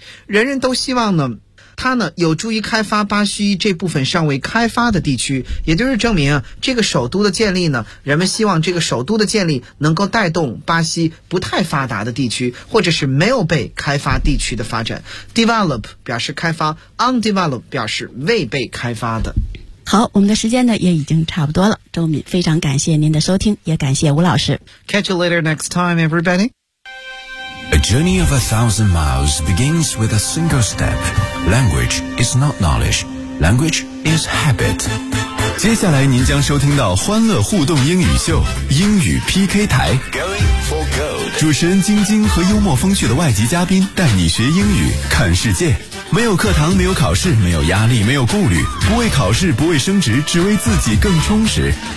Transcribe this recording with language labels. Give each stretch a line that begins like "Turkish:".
Chinese: 人人都希望呢它呢有助于开发巴西这部分尚未开发的地区，也就是证明啊，这个首都的建立呢，人们希望这个首都的建立能够带动巴西不太发达的地区或者是没有被开发地区的发展。 develop 表示开发， undeveloped 表示未被开发的。好，我们的时间呢也已经差不多了，周敏非常感谢您的收听，也感谢吴老师。
English: Catch you later next time everybody。 A journey of 1,000 miles begins with a single step. Language is not knowledge. Language is habit.
Chinese: 接下来您将收听到欢乐互动英语秀，英语 PK 台。
English: Going for gold.
Chinese: 主持人晶晶和幽默风趣的外籍嘉宾带你学英语，看世界。没有课堂，没有考试，没有压力，没有顾虑，不为考试，不为升职，只为自己更充实。